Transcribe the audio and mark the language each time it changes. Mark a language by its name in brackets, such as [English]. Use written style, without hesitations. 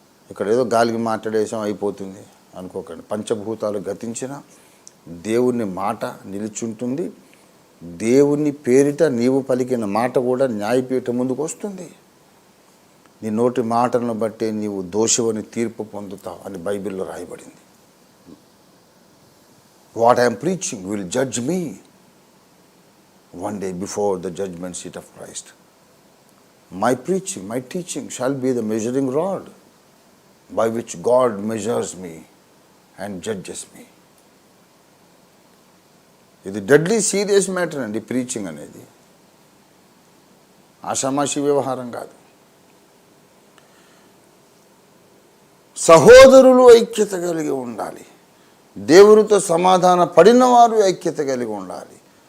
[Telugu] ఇక్కడ ఏదో గాలికి మాట్లాడేసాం అయిపోతుంది అనుకోకండి. పంచభూతాలు గతించిన దేవుని మాట నిలిచుంటుంది. దేవుని పేరిట నీవు పలికిన మాట కూడా న్యాయపీఠం ముందుకు వస్తుంది. నీ నోటి మాటలను బట్టే నీవు దోషివని తీర్పు పొందుతావు అని బైబిల్లో రాయబడింది. [English] What I'm preaching will judge me one day before the judgment seat of Christ. My preaching, my teaching shall be the measuring rod by which God measures me and judges me. [Telugu] ఇది [English] deadly serious matter [Telugu] అండి preaching అనేది. ఆషామాషి వ్యవహారం కాదు. సహోదరులు ఐక్యత కలిగి ఉండాలి. దేవునితో సమాధాన పడిన వారు ఐక్యత కలిగి ఉండాలి.